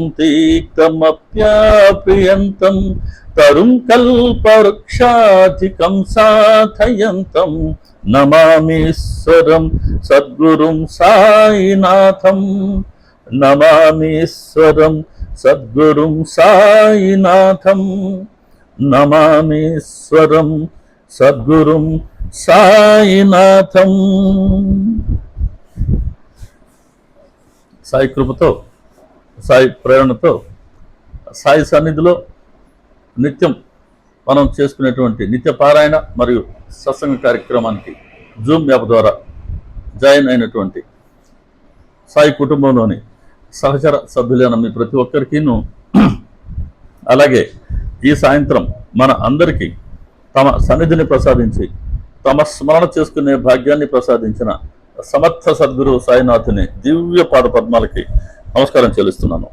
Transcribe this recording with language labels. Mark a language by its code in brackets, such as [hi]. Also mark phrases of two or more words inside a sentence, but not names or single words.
[sa] तीक्तमप्याप्रियन्तं तरुं कल्पवृक्षाधिकं साधयन्तं नमामीश्वरं सद्गुरुं साईनाथं नमामीश्वरं सद्गुरुं साईनाथं नमामीश्वरं सद्गुरुं సాయినాథం। [te] సాయి కృపతో సాయి ప్రేరణతో సాయి సన్నిధిలో నిత్యం మనం చేసుకునేటువంటి నిత్య పారాయణ మరియు సత్సంగ కార్యక్రమానికి జూమ్ యాప్ ద్వారా జాయిన్ అయినటువంటి సాయి కుటుంబంలోని సహచర సభ్యులైన మీ ప్రతి ఒక్కరికిను అలాగే ఈ సాయంత్రం మన అందరికీ తమ సన్నిధిని ప్రసాదించి తమ స్మరణ చేసుకునే భాగ్యాన్ని ప్రసాదించిన సమర్థ సద్గురు సాయినాథుని దివ్య పాద పద్మాలకి నమస్కారం చెల్లిస్తున్నాను।